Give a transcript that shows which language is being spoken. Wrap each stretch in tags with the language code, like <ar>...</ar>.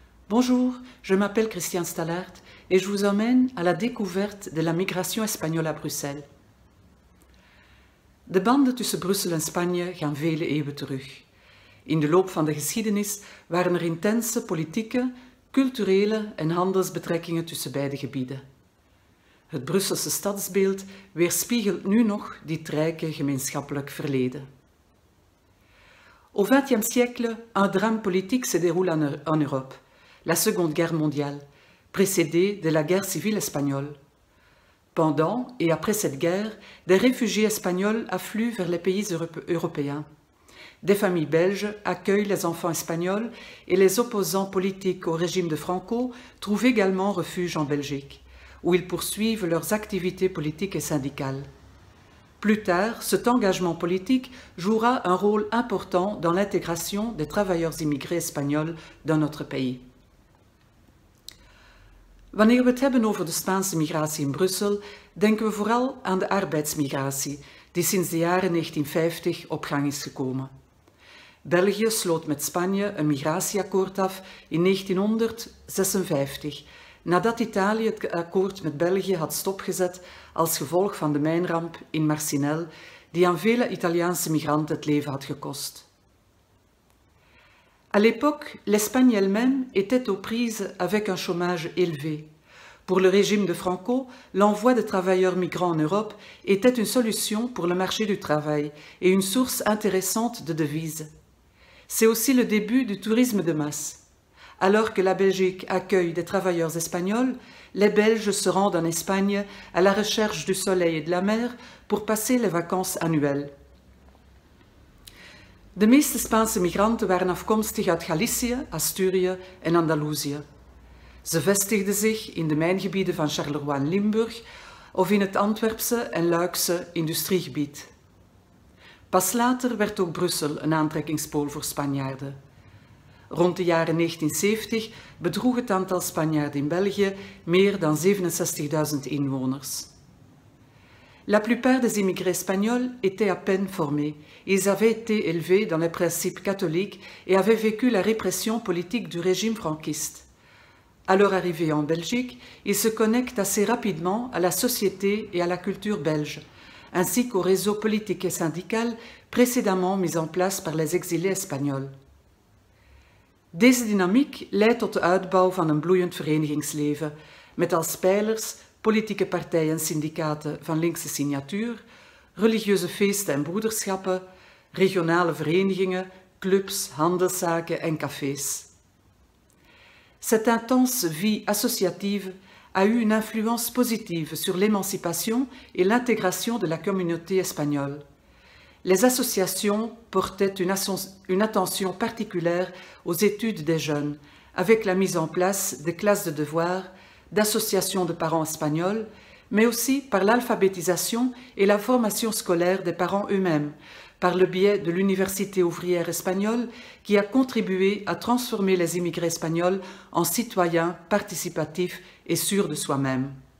<fr>Bonjour, je m'appelle Christian Stallard et je vous emmène à la découverte de la migration espagnole à Bruxelles.</fr> <nl>De banden tussen Brussel en Spanje gaan vele eeuwen terug. In de loop van de geschiedenis waren er intense politieke, culturele en handelsbetrekkingen tussen beide gebieden. Het Brusselse stadsbeeld weerspiegelt nu nog dit rijke gemeenschappelijk verleden.</nl> <fr>Au XXe siècle, un drame politique se déroule en Europe, la Seconde Guerre mondiale, précédée de la guerre civile espagnole. Pendant et après cette guerre, des réfugiés espagnols affluent vers les pays européens. Des familles belges accueillent les enfants espagnols et les opposants politiques au régime de Franco trouvent également refuge en Belgique, où ils poursuivent leurs activités politiques et syndicales. Plus tard, cet engagement politique jouera un rôle important dans l'intégration des travailleurs immigrés espagnols dans notre pays.</fr> <nl>Wanneer we het hebben over de Spaanse migratie in Brussel, denken we vooral aan de arbeidsmigratie, die sinds de jaren 1950 op gang is gekomen. België sloot met Spanje een migratieakkoord af in 1956, nadat Italië het akkoord met België had stopgezet als gevolg van de mijnramp in Marcinelle, die aan vele Italiaanse migranten het leven had gekost.</nl> <fr>À l'époque, l'Espagne elle-même était aux prises avec un chômage élevé. Pour le régime de Franco, l'envoi de travailleurs migrants en Europe était une solution pour le marché du travail et une source intéressante de devises. C'est aussi le début du tourisme de masse. Alors que la Belgique accueille des travailleurs espagnols, les Belges se rendent en Espagne à la recherche du soleil et de la mer pour passer les vacances annuelles.</fr> <nl>De meeste Spaanse migranten waren afkomstig uit Galicië, Asturië en Andalusië. Ze vestigden zich in de mijngebieden van Charleroi en Limburg of in het Antwerpse en Luikse industriegebied. Pas later werd ook Brussel een aantrekkingspool voor Spanjaarden. Rond de jaren 1970 bedroeg het aantal Spanjaarden in België meer dan 67.000 inwoners.</nl> <fr>La plupart des immigrés espagnols étaient à peine formés. Ils avaient été élevés dans les principes catholiques et avaient vécu la répression politique du régime franquiste. À leur arrivée en Belgique, ils se connectent assez rapidement à la société et à la culture belge, ainsi qu'au réseau politique et syndical précédemment mis en place par les exilés espagnols.</fr> <nl>Deze dynamiek leidt tot de uitbouw van een bloeiend verenigingsleven, met als pijlers politieke partijen en syndicaten van linkse signatuur, religieuze feesten en broederschappen, regionale verenigingen, clubs, handelszaken en cafés.</nl> <fr>Cette intense vie associative a eu une influence positive sur l'émancipation et l'intégration de la communauté espagnole. Les associations portaient une attention particulière aux études des jeunes, avec la mise en place de classes de devoirs, d'associations de parents espagnols, mais aussi par l'alphabétisation et la formation scolaire des parents eux-mêmes, par le biais de l'Université ouvrière espagnole qui a contribué à transformer les immigrés espagnols en citoyens participatifs et sûrs de soi-même.</fr>